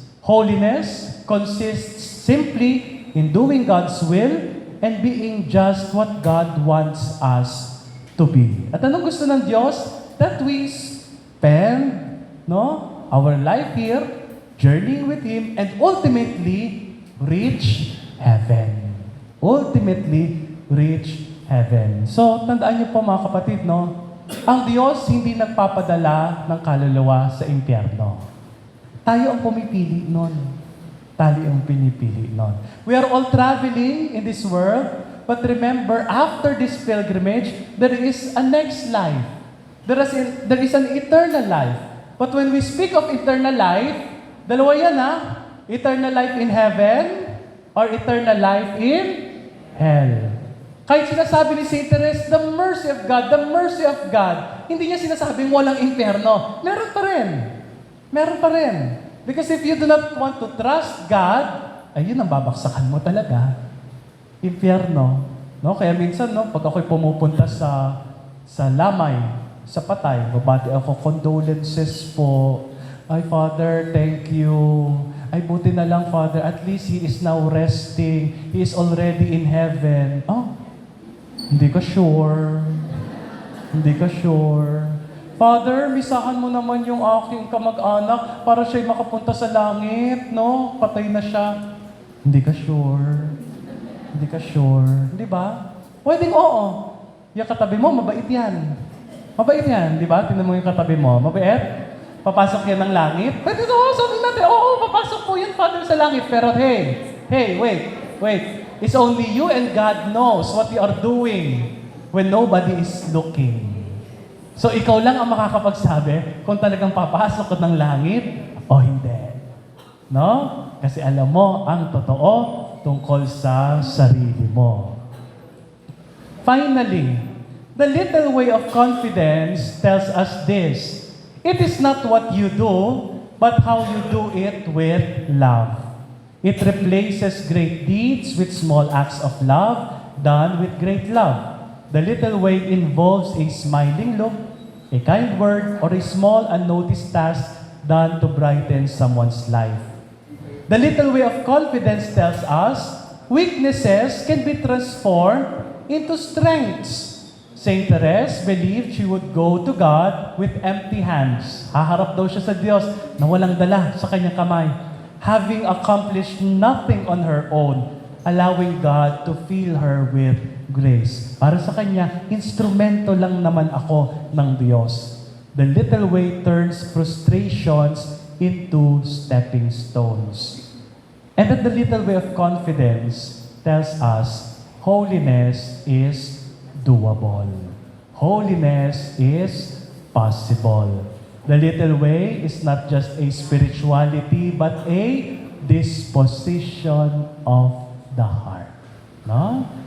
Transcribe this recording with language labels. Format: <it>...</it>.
<en>Holiness consists simply in doing God's will and being just what God wants us to be.</en> <tl>At anong gusto ng Diyos?</tl> <en>That we spend, no, our life here, journeying with Him, and ultimately reach heaven. Ultimately reach heaven.</en> <tl>So, tandaan niyo po mga kapatid, no? Ang Diyos hindi nagpapadala ng kaluluwa sa impyerno. Tayo ang pumipili nun. Tayo ang pinipili nun.</tl> <en>We are all traveling in this world, but remember, after this pilgrimage, there is a next life. There is an eternal life. But when we speak of eternal life,</en> <tl>dalawa yan</tl> <en>eternal life in heaven or eternal life in hell.</en> <tl>Kahit sinasabi ni Saint Therese,</tl> <en>the mercy of God,</en> <tl>the mercy of God, hindi niya sinasabing walang impyerno. Meron pa rin. Meron pa rin.</tl> <en>Because if you do not want to trust God,</en> <tl>ayun ang babaksakan mo talaga.</tl> <en>Impyerno. No?</en> <tl>Kaya minsan, no, pag ako'y pumupunta sa lamay, sa patay, babati ako, condolences po.</tl> <en>Ay, Father, thank you. Ay,</en> <tl>buti na lang,</tl> <en>Father, at least he is now resting. He is already in heaven. Oh,</en> <tl>hindi ka sure. Hindi ka sure. Father, misahan mo naman yung aking kamag-anak para siya'y makapunta sa langit, no? Patay na siya. Hindi ka sure. Hindi ka sure. Di ba? Pwedeng oo. Yung katabi mo, mabait yan. Mabait yan, di ba? Tingnan mo yung katabi mo. Mabait? Papasok yan ng langit? Pwede oo, sabihin natin, oo, papasok po yan, Father, sa langit.</tl> <en>Pero hey, wait. It's only you and God knows what you are doing when nobody is looking.</en> <tl>So ikaw lang ang makakapagsabi kung talagang papasok ka ng langit o hindi. No? Kasi alam mo ang totoo tungkol sa sarili mo.</tl> <en>Finally, the little way of confidence tells us this. It is not what you do, but how you do it with love. It replaces great deeds with small acts of love done with great love. The little way involves a smiling look, a kind word, or a small unnoticed task done to brighten someone's life. The little way of confidence tells us weaknesses can be transformed into strengths. Saint Therese believed she would go to God with empty hands.</en> <tl>Haharap daw siya sa Diyos na walang dala sa kanyang kamay,</tl> <en>having accomplished nothing on her own, allowing God to fill her with grace.</en> <tl>Para sa kanya, instrumento lang naman ako ng Diyos.</tl> <en>The little way turns frustrations into stepping stones. And that the little way of confidence tells us holiness is doable. Holiness is possible. The little way is not just a spirituality, but a disposition of the heart. No?</en>